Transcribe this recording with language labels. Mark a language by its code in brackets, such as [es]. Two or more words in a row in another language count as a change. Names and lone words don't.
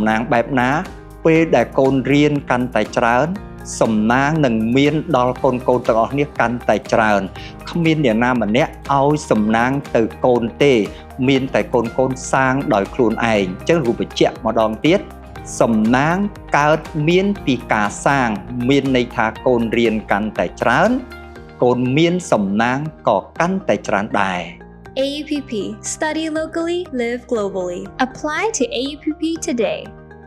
[km] ណាងបែបណាពេលដែលកូនរៀនកាន់តែច្រើនសំណាងនឹងមានដល់កូនទាំងអស់គ្នាកាន់តែច្រើនគ្មានអ្នកណាម្នាក់ឲ្យសំណាងទៅកូនទេមានតែកូនសាងដោយខ្លួនឯងអញ្ចឹងរូបបញ្ជាក់ម្ដងទៀតសំណាងកើតមានពីការសាងមានន័យថាកូនរៀនកាន់តែច្រើនកូនមានសំណាងក៏កាន់តែច្រើនដែរ [en] AUPP Study locally, live globally. Apply to AUPP today.